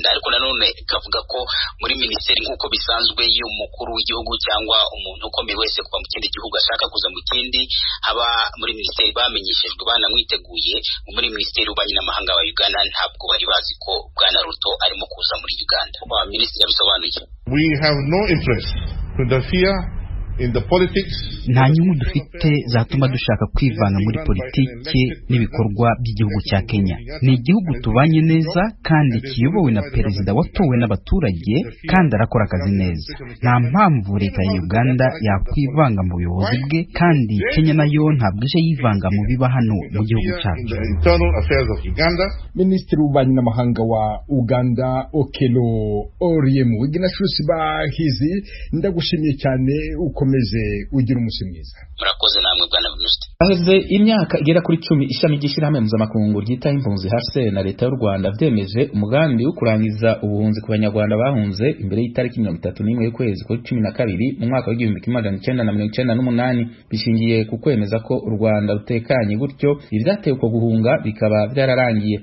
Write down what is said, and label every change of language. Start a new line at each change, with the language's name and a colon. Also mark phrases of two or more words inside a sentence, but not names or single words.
Kinyarwanda: Ariko nanone kavuga ko muri minisiteri nk'uko bisanzwe y'umukuru w'igihugu cyangwa umuntu ukomeye wese kuva mu kindi gihugu ashaka kuza mu kindi, haba muri minisiteri bamenyeshejwe banamwiteguye. Muri Minisiteri y'Ububanyi n'Amahanga wa Uganda ntabwo bari bazi ko Bwana Ruto arimo kuza muri Uganda. Minisitiri yabisobanuye.
English: We have no interest to interfere in the politics.
Kinyarwanda: Nta nyungu dufite zatuma dushaka kwivanga muri politiki n'ibikorwa by'igihugu cya Kenya. Ni igihugu tubanye neza kandi kiyobowe na perezida watowe n'abaturage kandi arakora akazi neza. Nta mpamvu leta ya Uganda yakwivanga mu buyobozi bwe, kandi Kenya nayo ntabwo ije yivanga mu biba hano mu gihugu cyacu. Minisitiri w'Ububanyi n'Amahanga wa Uganda Okello Oryem. Ignatius Bahizi, ndagushimiye cyane, ukomeze ugira umunsi mwiza. Murakoze namwe bwana Venuste.
Rundi: Aheze imyaka igera kuri 10 ishami ry'ishirahamwe mpuzamakungu ryita impunzi HCR na leta y'u Rwanda vyemeje umugambi wo kurangiza ubuhunzi ku banyarwanda bahunze imbere y'itariki 31 y'ukwezi kwa 12 mu mwaka wa 1998, bishingiye ku kwemeza ko u Rwanda rutekanye, gutyo ivyateye uko guhunga bikaba byararangiye.